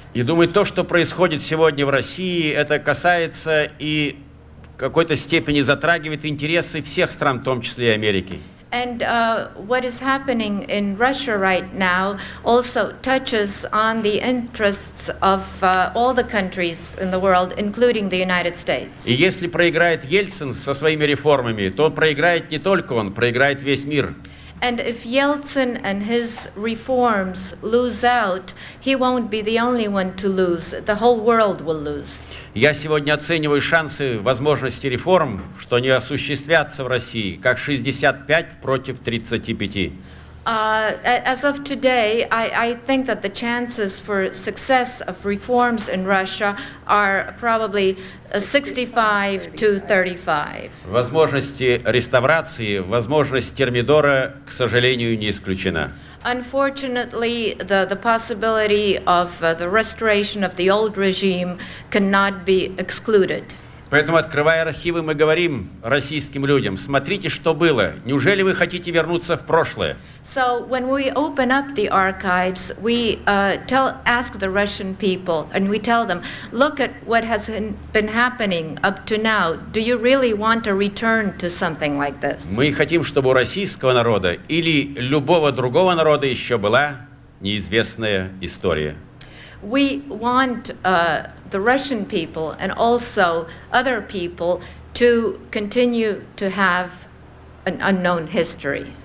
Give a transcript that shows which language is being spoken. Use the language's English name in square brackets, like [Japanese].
[Russian] И думаю, то, что происходит сегодня в России, это касается и в какой-то степени затрагивает интересы всех стран, в том числе и Америки. [English] And what is happening in Russia right now also touches on the interests of all the countries in the world, including the United States. [Russian] И если проиграет Ельцин со своими реформами, то проиграет не только он, проиграет весь мир. [English] And if Yeltsin and his reforms lose out, he won't be the only one to lose. The whole world will lose. [Russian] Я сегодня оцениваю шансы, возможности реформ, что они осуществятся в России, как 65 против 35. [English] As of today, I think that the chances for success of reforms in Russia are probably 65 to 35. [Russian] Возможности реставрации, возможность термидора, к сожалению, не исключена. [English] Unfortunately, the possibility of the restoration of the old regime cannot be excluded. [Russian] Поэтому, открывая архивы, мы говорим российским людям: смотрите, что было. Неужели вы хотите вернуться в прошлое? [English] So when we open up the archives, we ask the Russian people and we tell them, look at what has been happening up to now. Do you really want to return to something like this? [Russian] Мы хотим, чтобы у российского народа или любого другого народа еще была неизвестная история. [English] We want the Russian people and also other people to continue to have an unknown history.